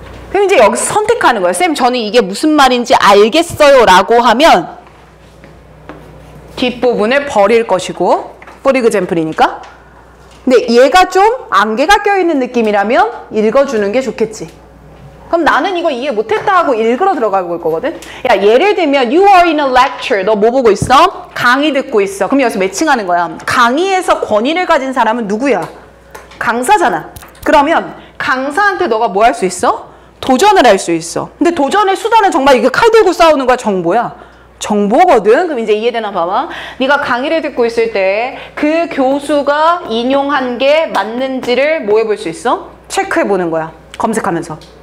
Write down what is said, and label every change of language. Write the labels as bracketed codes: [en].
[ko] 그럼 이제 여기서 선택하는 거예요. 쌤 저는 이게 무슨 말인지 알겠어요 라고 하면 뒷부분을 버릴 것이고 [en] for example [ko] 이니까. 근데 얘가 좀 안개가 껴있는 느낌이라면 읽어주는 게 좋겠지. 그럼 나는 이거 이해 못했다 하고 읽으러 들어가고 올 거거든. 야 예를 들면 [en] You are in a lecture. [ko] 너 뭐 보고 있어? 강의 듣고 있어. 그럼 여기서 매칭하는 거야. 강의에서 권위를 가진 사람은 누구야? 강사잖아. 그러면 강사한테 너가 뭐 할 수 있어? 도전을 할 수 있어. 근데 도전의 수단은 정말 이게 칼 들고 싸우는 거야? 정보야? 정보거든. 그럼 이제 이해되나 봐봐. 네가 강의를 듣고 있을 때 그 교수가 인용한 게 맞는지를 뭐 해볼 수 있어? 체크해보는 거야. 검색하면서.